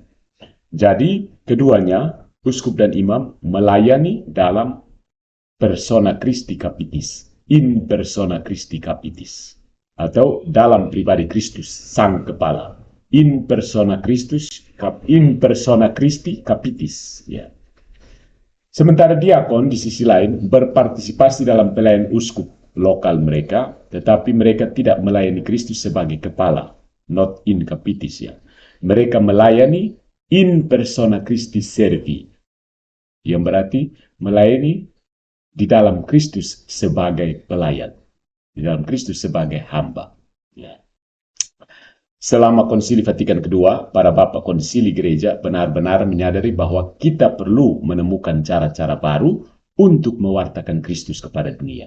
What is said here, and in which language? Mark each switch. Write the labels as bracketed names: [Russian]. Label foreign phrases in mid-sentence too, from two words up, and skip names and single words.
[Indonesian] Jadi, keduanya, uskup dan imam, melayani dalam [Latin] persona Christi Capitis, in persona Christi Capitis, [Indonesian] atau dalam pribadi Kristus, sang kepala. [Latin] In persona Christi Capitis. [Indonesian] Ya. Sementara diakon di sisi lain berpartisipasi dalam pelayanan uskup lokal mereka, tetapi mereka tidak melayani Kristus sebagai kepala, [Latin] not in capitis ya. [Indonesian] Mereka melayani [Latin] in persona Christi servi, [Indonesian] yang berarti melayani di dalam Kristus sebagai pelayan, di dalam Kristus sebagai hamba. Ya. Selama Konsili Vatikan kedua, para bapak konsili gereja benar-benar menyadari bahwa kita perlu menemukan cara-cara baru untuk mewartakan Kristus kepada dunia.